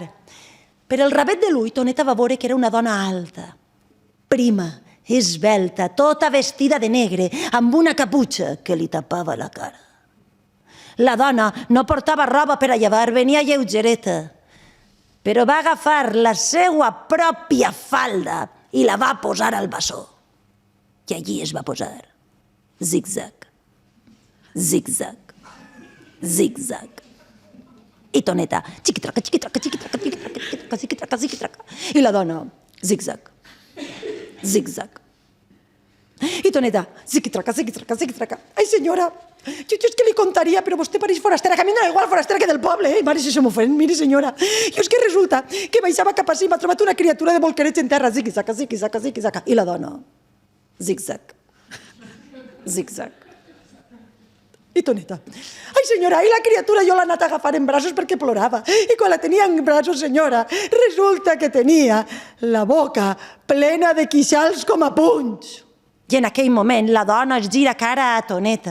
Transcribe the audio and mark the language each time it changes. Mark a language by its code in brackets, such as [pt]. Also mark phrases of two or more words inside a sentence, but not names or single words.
[ca] Per el rabet de l'ull, Toneta va veure que era una dona alta, prima, esvelta, tota vestida de negre, amb una caputxa que li tapava la cara. La dona no portava roba per a llevar, venia lleugereta, però va agafar la seva pròpia falda i la va posar al bessó. I allí es va posar. Zig-zag, zig-zag, zig-zag. I Toneta, xiqui-traca, xiqui-traca, xiqui-traca, xiqui-traca, xiqui-traca, xiqui-traca. I la dona, zig-zag, zig-zag. I Toneta, ziqui-traca, ziqui-traca, ziqui-traca. Ai, senyora, jo és que li contaria, però vostè pareix forastera, que a mi no igual forastera que del poble, Mare, si se m'ofèn, mire, senyora. Jo és que resulta que baixava cap a si, m'ha trobat una criatura de bolquerets en terra, ziqui-zaca, ziqui-zaca, ziqui-zaca. I la dona, zig-zag, zig-zag. I Toneta, ai, senyora, i la criatura jo l'he anat a agafar en braços perquè plorava. I quan la tenia en braços, senyora, resulta que tenia la boca plena de queixals com a punys. I en aquell moment la dona es gira cara a Toneta.